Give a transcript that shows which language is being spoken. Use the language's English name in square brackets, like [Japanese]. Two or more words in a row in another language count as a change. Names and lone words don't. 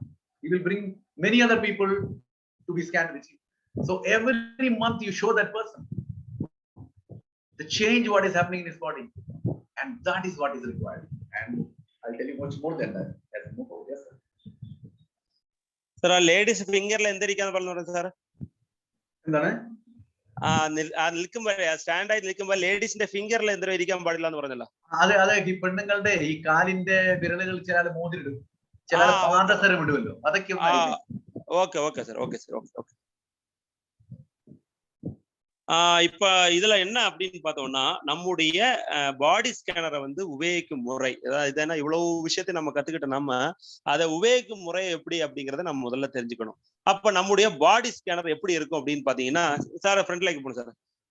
[English] He will bring many other people to be scanned with you. So every month you show that person the change what is happening in his body, and that is what is required. And I'll tell you much more than that. Yes, sir. [Malayalam] Sir, [English] ladies finger [Malayalam] ല എന്തിരിക്കാൻ പറഞ്ഞു sir. Endana? സ്റ്റാൻഡ് ആയി നിൽക്കുമ്പോ [English] ladies finger [Malayalam] എന്തിനാ ഇരിക്കാൻ പാടില്ല എന്ന് പറഞ്ഞല്ലോ. അതെ ഈ പെണ്ണുങ്ങളുടെ ഈ കാലിന്റെ വിരലുകൾ ചില മോതിരിടും, ചില പാദസരം ഇടുമല്ലോ, അതൊക്കെ ഓക്കെ സാർ. [Tamil] இப்ப இதுல என்ன அப்படின்னு பார்த்தோம்னா, நம்முடைய [English] body scanner [Tamil] உபயோகிக்கும் முறை, அதாவது இதனா இவ்வளவு விஷயத்தை நம்ம கத்துக்கிட்ட நம்ம அதை உபயோகிக்கும் முறை எப்படி அப்படிங்கறத நம்ம முதல்ல தெரிஞ்சுக்கணும். அப்ப நம்முடைய [English] body scanner [Tamil] எப்படி இருக்கும் அப்படின்னு பாத்தீங்கன்னா, சார் ஃப்ரண்ட் லைக் போகணும் சார்.